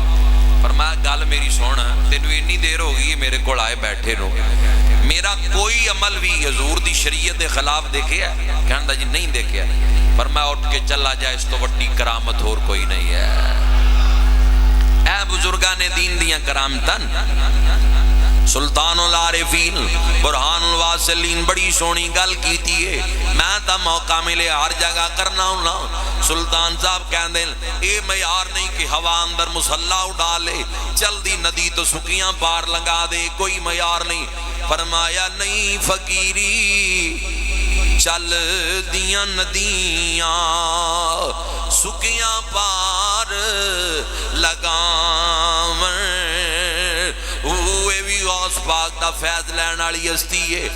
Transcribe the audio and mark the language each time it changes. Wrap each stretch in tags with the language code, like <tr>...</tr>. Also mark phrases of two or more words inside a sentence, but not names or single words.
<pa>فرمایا گل میری سن، تینوں اتنی دیر ہو گئی میرے کول آئے بیٹھے نو، میرا کوئی عمل بھی حضور دی شریعت دے خلاف دیکھیا ہے؟ کہندا جی نہیں دیکھیا۔ فرمایا اٹھ کے چلا جائے، اس تو وڈی کرامت اور کوئی نہیں ہے۔ اے بزرگان دین دیاں کرامتاں، سلطان العارفین برہان الواصلین بڑی سونی گل کیتی ہے، میں تا موقع ملے ہر جگہ کرنا ہونا۔ سلطان صاحب کہہ دیں اے معیار نہیں کہ ہوا اندر مسلح اڑا لے، چل دی ندی تو سکیاں پار لگا دے، کوئی معیار نہیں۔ فرمایا نہیں فقیری چل دیاں ندیاں سکیاں پار لگاون، ہوئے بھی غوث پاک دا فیض لین والی ہستی ہے۔</pa>